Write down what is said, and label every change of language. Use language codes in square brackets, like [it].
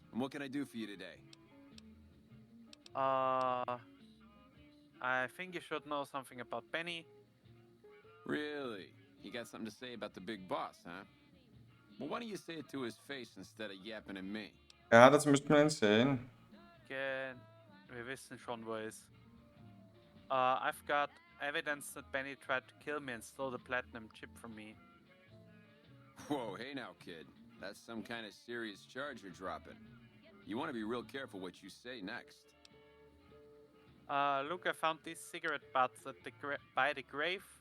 [en] And what can I do for you today? I think you should know something about Benny. Really? You got something to say about the big boss, huh? Well, why don't you say it to his face instead of yapping at me? [de] Ja, das müsste man sehen. Wir wissen schon, wo er ist. [en] I've got evidence that Benny tried to kill me and stole the platinum chip from me. Whoa, hey now, kid. That's some kind of serious charge you're dropping. You want to be real careful what you say next. Look, I found these cigarette butts at by the grave